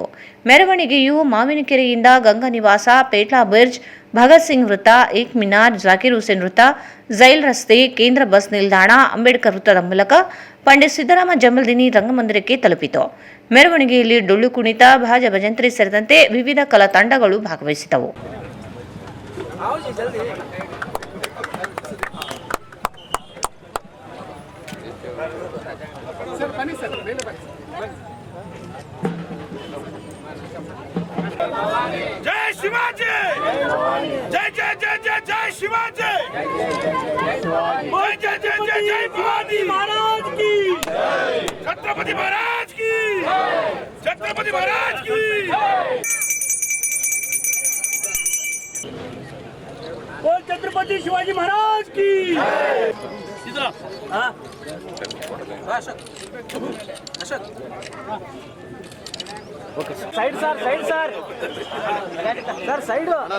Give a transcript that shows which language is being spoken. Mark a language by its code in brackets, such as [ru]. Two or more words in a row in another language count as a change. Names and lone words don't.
[kn] ಮೆರವಣಿಗೆಯು ಮಾವಿನಕೆರೆಯಿಂದ ಗಂಗಾ ನಿವಾಸ, ಪೇಟ್ಲಾ ಬ್ರಿಡ್ಜ್, ಭಗತ್ ಸಿಂಗ್ ವೃತ್ತ, ಏಕ್ ಮಿನಾರ್, ಜಾಕಿರ್ ಹುಸೇನ್ ವೃತ್ತ, ಜೈಲ್ ರಸ್ತೆ, ಕೇಂದ್ರ ಬಸ್ ನಿಲ್ದಾಣ, ಅಂಬೇಡ್ಕರ್ ವೃತ್ತದ ಮೂಲಕ ಪಂಡಿತ್ ಸಿದ್ದರಾಮ ಜಮಲ್ದಿನಿ ರಂಗಮಂದಿರಕ್ಕೆ ತಲುಪಿತು. ಮೆರವಣಿಗೆಯಲ್ಲಿ ಡೊಳ್ಳು ಕುಣಿತ, ಭಾಜ ಭಜಂತ್ರಿ ಸೇರಿದಂತೆ ವಿವಿಧ ಕಲಾ ತಂಡಗಳು ಭಾಗವಹಿಸಿದವು. [hi] जय शिवाजी, जय जय जय जय जय शिवाजी, जय जय जय जय जय भवानी महाराज की, छत्रपति महाराज की, छत्रपति महाराज की. बोल छत्रपति शिवाजी महाराज की इधर हाँ [en] side sir sir side